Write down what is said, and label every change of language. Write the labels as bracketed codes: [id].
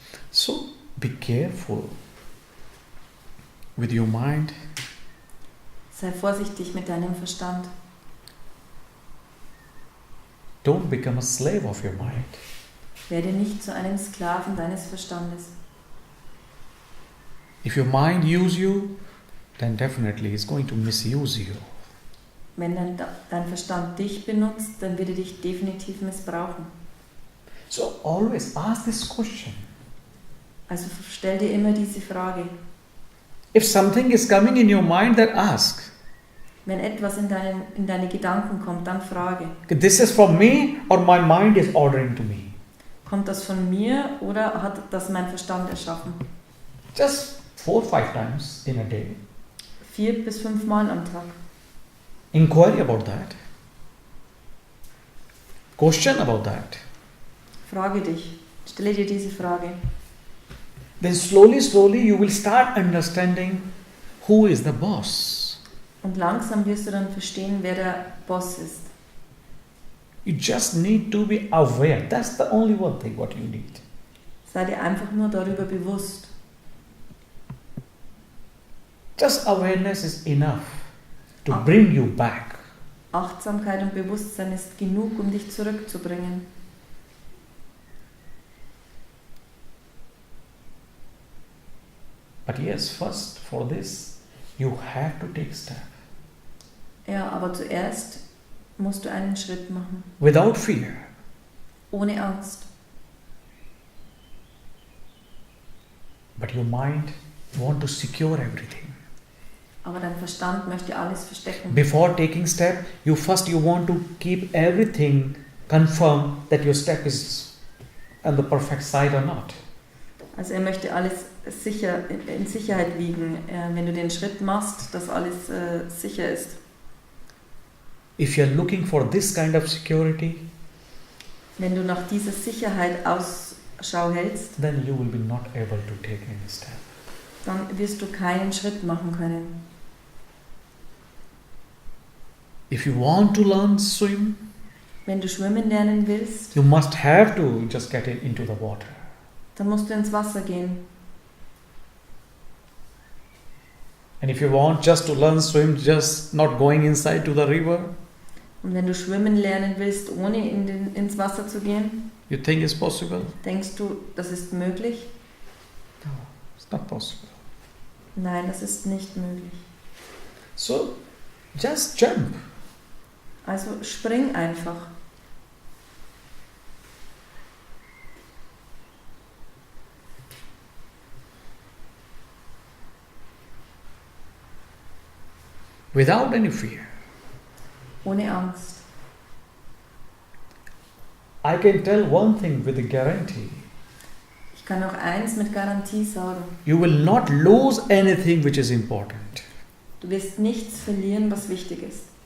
[en] So be careful with your mind. [de] Sei vorsichtig mit deinem Verstand. [en] Don't become a slave of your mind. [de] Werde nicht zu einem Sklaven deines Verstandes. [en] If your mind use you, then definitely it's going to misuse you. [de] Wenn dein Verstand dich benutzt, dann wird er dich definitiv missbrauchen. [en] So always ask this question. [de] Also stell dir immer diese Frage. [en] If something is coming in your mind, then ask. [de] Wenn etwas in deine Gedanken kommt, dann frage. [en] This is from me or my mind is ordering to me? [de] Kommt das von mir oder hat das mein Verstand erschaffen? [en] Just 4-5 times in a day. [de] 4 bis 5 Mal am Tag. [en] Inquire about that. Question about that. [de] Frage dich. Stelle dir diese Frage. [en] Then slowly you will start understanding who is the boss. [de] Und langsam wirst du dann verstehen, wer der Boss ist. [en] You just need to be aware. That's the only one thing what you need. [de] Sei dir einfach nur darüber bewusst. [en] Just awareness is enough to bring you back. [de] Achtsamkeit und Bewusstsein ist genug, um dich zurückzubringen. [en] But yes, first for this, you have to take step. [de] Ja, aber zuerst musst du einen Schritt machen. [en] Without fear. [de] Ohne Angst. [en] But your mind want to secure everything. [de] Aber dein Verstand möchte alles verstecken. [en] Before taking step, you want to keep everything confirm that your step is on the perfect side or not. [de] Also er möchte alles in Sicherheit wiegen, wenn du den Schritt machst, dass alles sicher ist. [en] If you are looking for this kind of security, [de] wenn du nach dieser Sicherheit Ausschau hältst, [en] then you will be not able to take any step. [de] Dann wirst du keinen Schritt machen können. [en] If you want to learn swim, [de] wenn du schwimmen lernen willst, [en] you must have to just get into the water. [de] Dann musst du ins Wasser gehen. [en] And if you want just to learn swim, just not going inside to the river, [de] und wenn du schwimmen lernen willst, ohne ins Wasser zu gehen, [en] you think it's possible? [de] Denkst du, das ist möglich? [en] No, it's not possible. [de] Nein, das ist nicht möglich. [en] So, just jump. [de] Also spring einfach. [en] Without any fear. [de] Ohne Angst. [en] I can tell one thing with a guarantee. [de] Ich kann auch eins mit Garantie sagen. [en] You will not lose anything which is important. [de] Du wirst nichts verlieren, was wichtig ist.